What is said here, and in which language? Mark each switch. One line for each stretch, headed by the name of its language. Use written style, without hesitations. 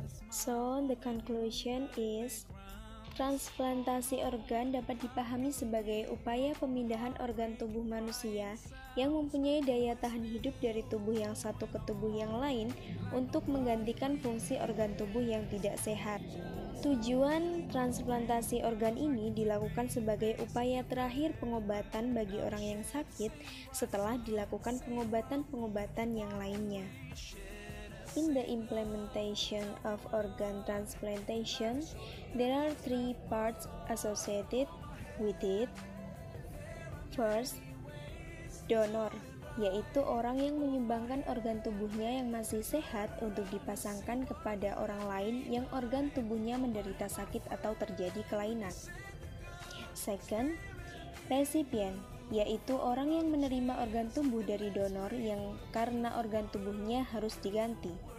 English: So, the conclusion is,
Indonesian: transplantasi organ dapat dipahami sebagai upaya pemindahan organ tubuh manusia yang mempunyai daya tahan hidup dari tubuh yang satu ke tubuh yang lain untuk menggantikan fungsi organ tubuh yang tidak sehat. Tujuan transplantasi organ ini dilakukan sebagai upaya terakhir pengobatan bagi orang yang sakit setelah dilakukan pengobatan-pengobatan yang lainnya.
English: In the implementation of organ transplantation, there are three parts associated with it.
Indonesian: First, donor, yaitu orang yang menyumbangkan organ tubuhnya yang masih sehat untuk dipasangkan kepada orang lain yang organ tubuhnya menderita sakit atau terjadi kelainan. Second, recipient, yaitu orang yang menerima organ tubuh dari donor yang karena organ tubuhnya harus diganti.